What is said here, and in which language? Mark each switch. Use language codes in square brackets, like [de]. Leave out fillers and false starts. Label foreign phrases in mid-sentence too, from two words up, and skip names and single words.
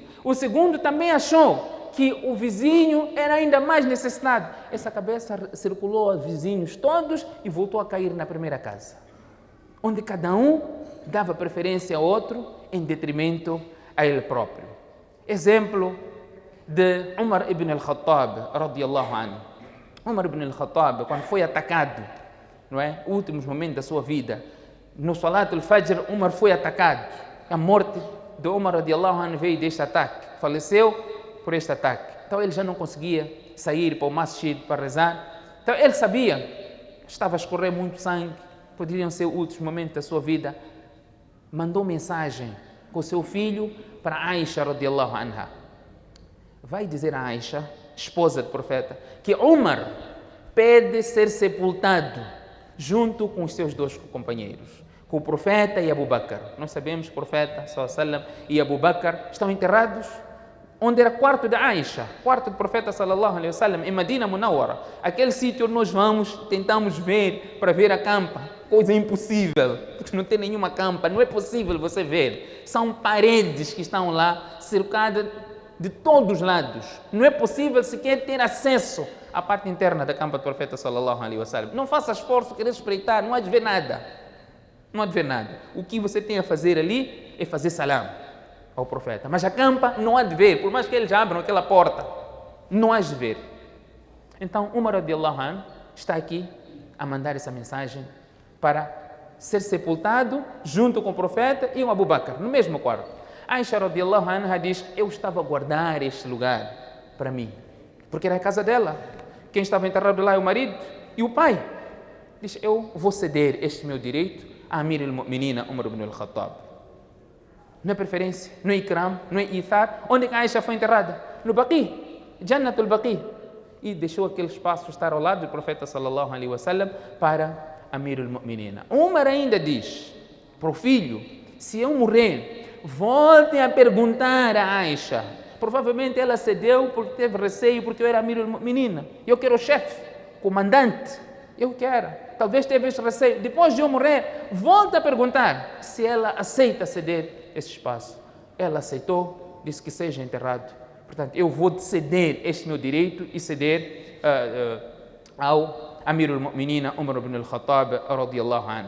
[pt] O segundo também achou que o vizinho era ainda mais necessitado. Essa cabeça circulou a vizinhos todos e voltou a cair na primeira casa, onde cada um dava preferência ao outro em detrimento a ele próprio. Exemplo de Umar ibn al-Khattab, [ar] رضي الله عنه. [pt] Umar ibn al-Khattab, quando foi atacado, não é? Últimos momentos da sua vida, no [ar] صلاة الفجر, [pt] Umar foi atacado. A morte de Umar, [ar] رضي الله عنه, [pt] veio deste ataque. Faleceu por este ataque. Então ele já não conseguia sair para o masjid para rezar. Então ele sabia que estava a escorrer muito sangue, poderiam ser últimos momentos da sua vida. Mandou mensagem com seu filho para Aisha, [ar] رضي الله عنها. [pt] Vai dizer a Aisha, esposa do profeta, que Umar pede ser sepultado junto com os seus dois companheiros, com o profeta e Abu Bakr. Nós sabemos que o profeta [ar] صلى الله عليه وسلم [pt] e Abu Bakr estão enterrados onde era o quarto de Aisha, quarto do profeta [ar] صلى الله عليه وسلم, [pt] em Medina Munawwara. Aquele sítio onde nós vamos, tentamos ver para ver a campa. Coisa impossível, porque não tem nenhuma campa, não é possível você ver. São paredes que estão lá, cercadas de todos os lados. Não é possível sequer ter acesso à parte interna da campa do profeta [ar] صلى الله عليه وسلم. [pt] Não faça esforço, querer espreitar, não há de ver nada. Não há de ver nada. O que você tem a fazer ali é fazer salam ao profeta. Mas a campa não há de ver, por mais que eles abram aquela porta, não há de ver. Então, Umar [ar] رضي الله عنه [pt] está aqui a mandar essa mensagem para ser sepultado junto com o profeta e o Abu Bakr, no mesmo quarto. Aisha [ar] رضي الله عنها [pt] diz: eu estava a guardar este lugar para mim, porque era a casa dela. Quem estava enterrado lá é o marido e o pai. Diz: eu vou ceder este meu direito a [ar] أمير المؤمنين [pt] Umar ibn al-Khattab. Não é preferência, não é ikram, não é ithar. Onde é que Aisha foi enterrada? No Baqi, Jannatul Baqi. E deixou aquele espaço estar ao lado do profeta [ar] صلى الله عليه وسلم [pt] para [ar] أمير المؤمنين. [pt] Umar ainda diz para o filho: se eu morrer, voltem a perguntar a Aisha. Provavelmente ela cedeu porque teve receio, porque eu era [ar] أمير المؤمنين. [pt] Eu quero o chefe, comandante. Eu quero. Talvez teve esse receio. Depois de eu morrer, volta a perguntar se ela aceita ceder esse espaço. Ela aceitou, disse que seja enterrado. Portanto, eu vou ceder este meu direito e ceder ao [ar] أمير المؤمنين [pt] Umar ibn al-Khattab [ar] رضي الله عنه.